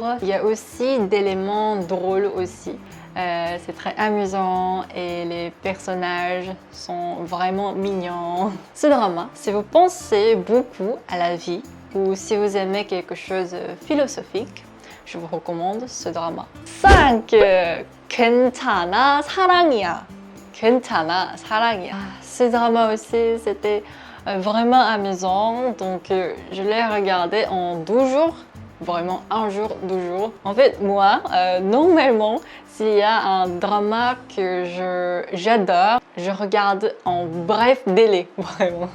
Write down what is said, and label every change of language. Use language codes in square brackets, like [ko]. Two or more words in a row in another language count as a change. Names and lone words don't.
[fr] Il y a aussi d'éléments drôles aussi. C'est très amusant et les personnages sont vraiment mignons. Ce drama, si vous pensez beaucoup à la vie ou si vous aimez quelque chose de philosophique, je vous recommande ce drama. 5. [ko] 괜찮아 사랑이야. 괜찮아 사랑이야. [fr] Ce drama aussi, c'était vraiment amusant. Donc, je l'ai regardé en 12 jours. Vraiment, un jour, 12 jours. En fait, moi, normalement, s'il y a un drama que j'adore, je regarde en bref délai, vraiment.